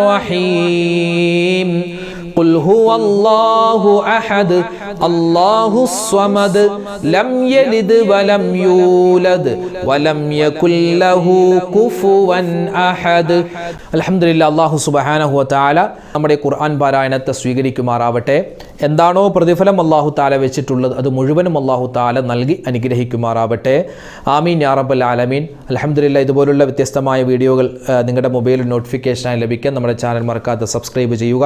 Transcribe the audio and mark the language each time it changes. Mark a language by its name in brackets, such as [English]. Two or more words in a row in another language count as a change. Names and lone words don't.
[Arabic] الرحيم قل هو الله أحد الله الصمد لم يلد ولم يولد ولم يكن له كفوا أحد الحمد لله الله سبحانه وتعالى [Malayalam] നമ്മുടെ ഖുർആൻ പാരായണത്തെ സ്വീകരിക്കുമാറാവട്ടെ. എന്താണോ പ്രതിഫലം [Arabic] الله تعالى [Malayalam] വെച്ചിട്ടുള്ളത് അത് മുഴുവനും [Arabic] الله تعالى [Malayalam] നൽകി അനുഗ്രഹിക്കുമാറാവട്ടെ. [Arabic] آمين يا رب العالمين. الحمد لله. [Malayalam] ഇതുപോലുള്ള വ്യത്യസ്തമായ വീഡിയോകൾ നിങ്ങളുടെ മൊബൈലിൽ നോട്ടിഫിക്കേഷനായി ലഭിക്കാൻ നമ്മുടെ ചാനൽ മറക്കാതെ സബ്സ്ക്രൈബ് ചെയ്യുക.